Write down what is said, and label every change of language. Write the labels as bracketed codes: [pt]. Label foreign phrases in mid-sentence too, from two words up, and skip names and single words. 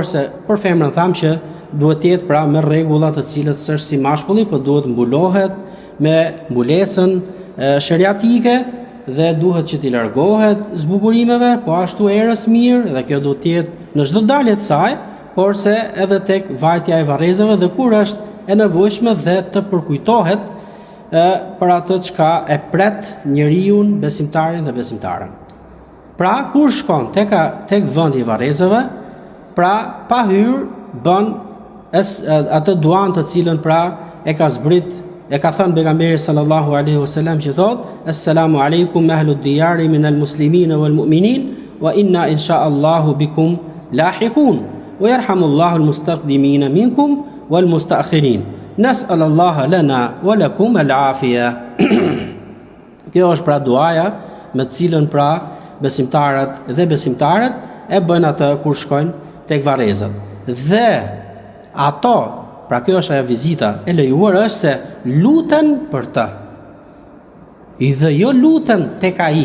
[sq] se për femrën tham që duhet të jetë pra me rregulla të cilët s'është si mashkulli, por duhet mbulohet me mbulesën sheriatike dhe duhet që t'i largohet zbukurimeve, po ashtu erës mirë, dhe kjo duhet të jetë në çdo dalje të saj, por se edhe tek vajtja e varrezave dhe kur është e nevojshme dhe të përkujtohet për atë çka e pret njeriu, besimtarin dhe besimtaren. Pra kur shkon tek vendi i varrezave, pra pa hyrë bën atë duan të cilën pra e ka zbrit, e ka thënë pejgamberi [ar] صلى الله عليه وسلم [sq] që thot: [ar] "السلام عليكم أهل الديار من المسلمين والمؤمنين وإنا إن شاء الله بكم لاحقون ويرحم الله المستقدمين منكم والمستأخرين. نسأل الله لنا ولكم العافية." [sq] Kjo është pra duaja me të cilën pra besimtarët dhe besimtarët e bëjnë atë kur shkojnë tek varrezat. Dhe ato, pra kjo është ajo vizita e lejuar, është se luten për të. Dhe jo luten tek ai.